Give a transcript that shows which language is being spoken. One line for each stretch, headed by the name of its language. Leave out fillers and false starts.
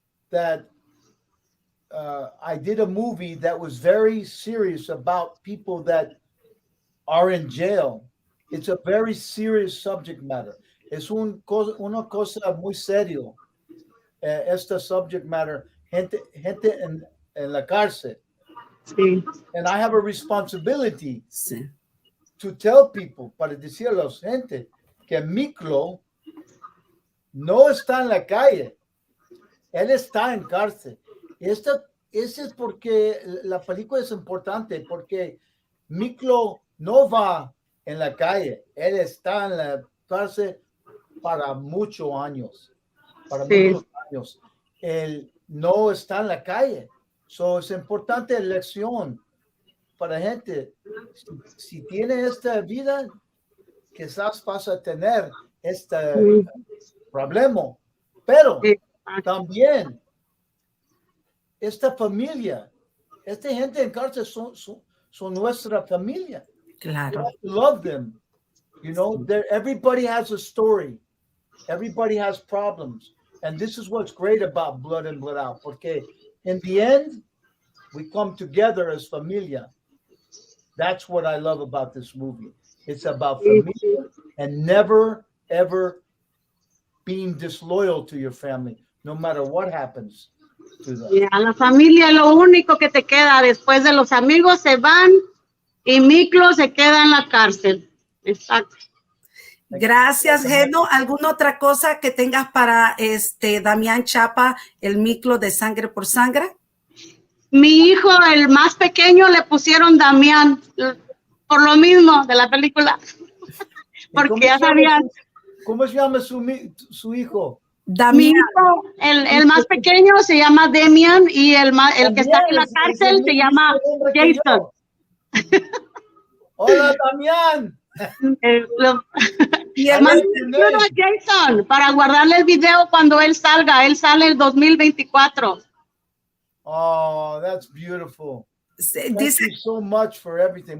English: That I did a movie that was very serious about people that are in jail. It's a very serious subject matter.
Spanish: Es una cosa muy serio. Esta
English: subject matter,
Spanish: gente en la cárcel. Sí.
English: And I have a responsibility
Spanish: Sí.
English: to tell people,
Spanish: para decir a la gente, que Miklo no está en la calle. Él está en cárcel. Ese es porque la película es importante, porque Miklo no va en la calle. Él está en la cárcel para muchos años. Muchos años. Él no está en la calle. So, es importante lección para gente. Si tiene esta vida, quizás vas a tener este problema. Pero también esta familia, esta gente en cárcel son nuestra familia. Claro.
English: We have to love them. You know, everybody has a story. Everybody has problems. And this is what's great about Blood In, Blood Out.
Spanish: Porque
English: in the end, we come together as familia. That's what I love about this movie. It's about familia and never, ever being disloyal to your family, no matter what happens to them.
Spanish: A la familia lo único que te queda después de los amigos se van y Miklo se queda en la cárcel. Exacto. Gracias, Geno. ¿Alguna otra cosa que tengas para Damian Chapa, el Miklo de Sangre por Sangre? Mi hijo, el más pequeño, le pusieron Damián, por lo mismo de la película. Porque ya sabían. ¿Cómo se llama su hijo? Mi Damian. hijo, el más pequeño se llama Damian y el que está en la cárcel se llama Jason. Hola, Damián. Y el más pequeño es Jason, para guardarle el video cuando él salga. Él sale el 2024.
English: Oh, that's beautiful. Thank you so much for everything.